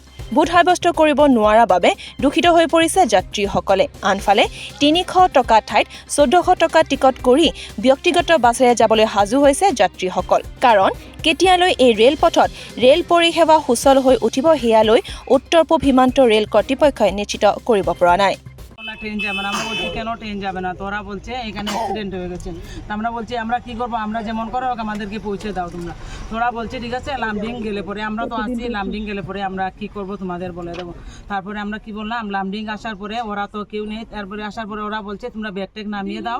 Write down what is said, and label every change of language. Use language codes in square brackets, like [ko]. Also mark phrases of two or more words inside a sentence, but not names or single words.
[as] ভোট সাব্যস্ত কৰিব নোৱাৰাৰ বাবে দূষিত হৈ পৰিছে যাত্ৰীসকলে। আনফালে 300 টকা ঠাইত 1400 টকা টিকট কৰি ব্যক্তিগত বাছেৰে যাবলৈ সাজু হৈছে যাত্ৰীসকল। কাৰণ কেতিয়ালৈ এই ৰেলপথত ৰেল পৰিষেৱা সুচল হৈ উঠিব সেয়ালৈ উত্তৰ পূব সীমান্ত ৰেল কৰ্তৃপক্ষই নিশ্চিত কৰিব পৰা নাই। [bn] ট্রেন যাবে না, আমরা বলছি কেন ট্রেন যাবে না, তো ওরা বলছে এখানে অ্যাক্সিডেন্ট হয়ে গেছে। আমরা বলছি আমরা কি করবো, আমরা যেমন করো আমাদেরকে পৌঁছে দাও তোমরা। তোরা বলছে ঠিক আছে লামডিং গেলে পরে আমরা তো আসছি, লামডিং গেলে পরে আমরা কি করব তোমাদের বলে দেবো। তারপরে আমরা কি বললাম, লামডিং আসার পরে ওরা তো কেউ নেই, তারপরে আসার পরে ওরা বলছে তোমরা ব্যাগ ট্যাগ নামিয়ে দাও।